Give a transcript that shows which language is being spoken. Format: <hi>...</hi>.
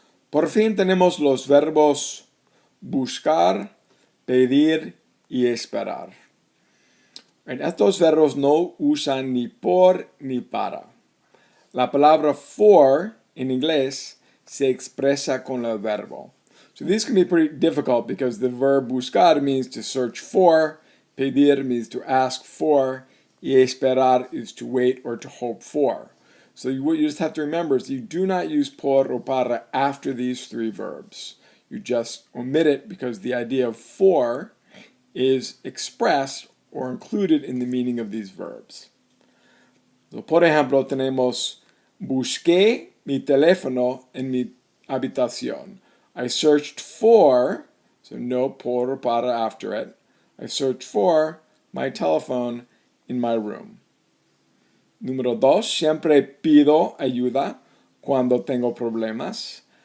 <es>Por fin tenemos los verbos buscar, pedir y esperar. Estos verbos no usan ni por ni para. La palabra for en inglés se expresa con el verbo.</es> <en>So these can be pretty difficult because the verb buscar means to search for, pedir means to ask for, y esperar is to wait or to hope for. So what you just have to remember is you do not use por or para after these three verbs. You just omit it because the idea of for is expressed or included in the meaning of these verbs.</en> <es>So, por ejemplo, tenemos busqué mi teléfono en mi habitación.</es> <en>I searched for, so no por or para after it. I searched for my telephone in my room.</en> <es>Número 2, siempre pido ayuda cuando tengo problemas.</es>